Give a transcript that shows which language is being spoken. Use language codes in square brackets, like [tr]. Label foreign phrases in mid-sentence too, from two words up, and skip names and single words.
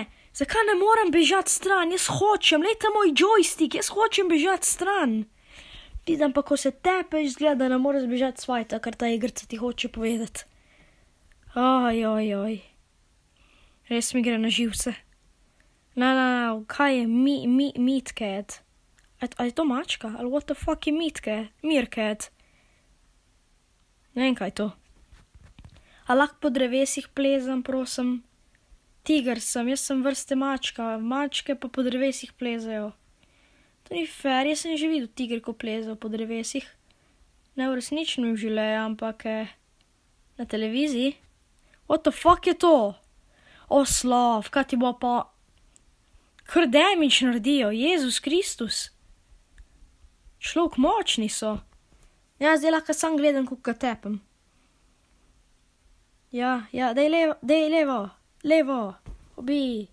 [sl] Zakaj ne moram bežati stran, jaz hočem, lejte moj joystick, jaz hočem bežati stran. Vidim pa, ko se tepeš, zgleda, da ne moreš bežati svajta, kar ta igrica ti hoče povedati. Oj. Res mi gre na živce. Ne, kaj je [en] meat cat? [sl] A je to mačka? [en] Ali what the fuck je meat cat? [sl] Meerkat? Ne vem, kaj je to. A lahko po drevesih plezam, prosim? Tiger sem, jaz sem vrste mačka, mačke pa po drevesih plezajo. To ni fair, jaz sem že videl tiger, ko plezajo po drevesih. Ne v resničnem življenju, ampak na televiziji. [en] What the fuck [sl] je to? Slav, kaj ti bo pa... Kar damage naredijo, Jezus Kristus. Človek močni so. Ja, zdaj lahko sam gledam, kako ga tepem. Ja, dej levo, obi.